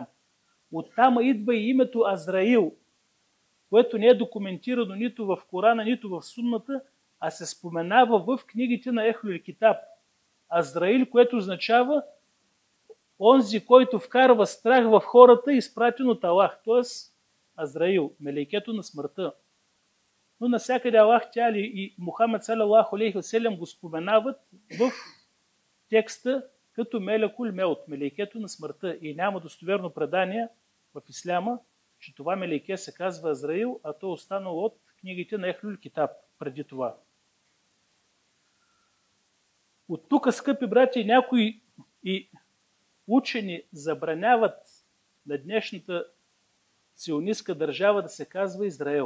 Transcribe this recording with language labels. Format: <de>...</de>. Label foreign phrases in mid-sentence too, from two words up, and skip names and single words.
<bg>Оттам идва и името Азраил, което не е документирано нито в Корана, нито в Сунната, а се споменава в книгите на</bg> <ar>أهل الكتاب.</ar> <bg>Азраил, което означава онзи, който вкарва страх в хората, изпратен от Аллах, т.е. Азраил, мелейкето на смъртта. Но навсякъде</bg> <ar>الله تعالى</ar> <bg>и Мухамед</bg> <ar>صلى الله عليه وسلم</ar> <bg>го споменават в текста като</bg> <ar>ملك الموت,</ar> <bg>мелейкето на смъртта. И няма достоверно предание в исляма, че това мелейке се казва Азраил, а то е останало от книгите на</bg> <ar>أهل الكتاب</ar> <bg>преди това. От тук, скъпи брати, някои и учени забраняват на днешната сионистка държава да се казва Израел.</bg>